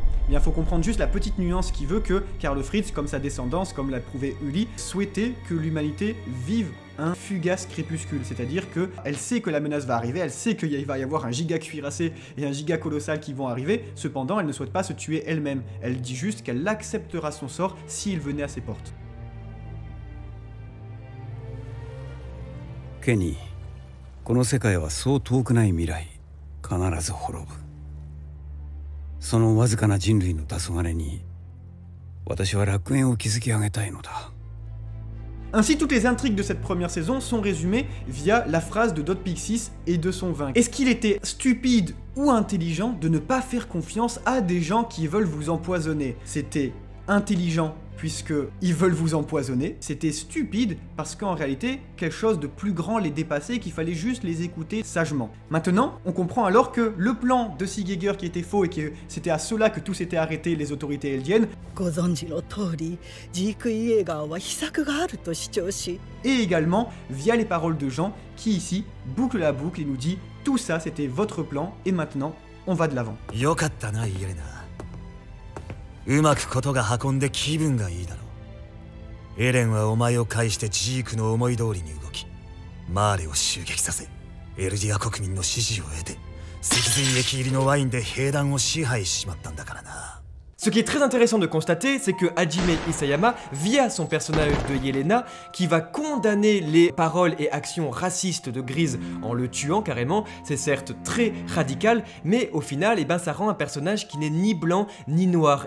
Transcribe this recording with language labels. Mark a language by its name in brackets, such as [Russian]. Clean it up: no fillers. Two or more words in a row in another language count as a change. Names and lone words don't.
[French] Eh bien, il faut comprendre juste la petite nuance qui veut que Karl Fritz, comme sa descendance, comme l'a prouvé Uli, souhaitait que l'humanité vive un fugace crépuscule, c'est-à-dire qu'elle sait que la menace va arriver, elle sait qu'il va y avoir un giga cuirassé et un giga colossal qui vont arriver, cependant elle ne souhaite pas se tuer elle-même, elle dit juste qu'elle acceptera son sort s'il venait à ses portes. [Japanese] Kenny, この世界はそう遠くない未来、必ず滅ぶ。そのわずかな人類の黄昏に、私は楽園を築き上げたいのだ。 [French] Ainsi, toutes les intrigues de cette première saison sont résumées via la phrase de Dot Pixis et de son vainqueur. Est-ce qu'il était stupide ou intelligent de ne pas faire confiance à des gens qui veulent vous empoisonner? C'était intelligent puisqu'ils veulent vous empoisonner, c'était stupide parce qu'en réalité, quelque chose de plus grand les dépassait et qu'il fallait juste les écouter sagement. Maintenant, on comprend alors que le plan de Sieg Jäger qui était faux et que c'était à cela que tout s'était arrêté, les autorités eldiennes, et également via les paroles de Jean qui ici boucle la boucle et nous dit tout ça c'était votre plan et maintenant on va de l'avant. [Japanese] うまくことが運んで気分がいいだろう。エレンはお前を介してジークの思い通りに動き、マーレを襲撃させ、エルディア国民の支持を得て、脊髄液入りのワインで兵団を支配しちまったんだからな。 [French] Ce qui est très intéressant de constater, c'est que Hajime Isayama, via son personnage de Yelena, qui va condamner les paroles et actions racistes de Grise en le tuant carrément, c'est certes très radical, mais au final, ça rend un personnage qui n'est ni blanc ni noir.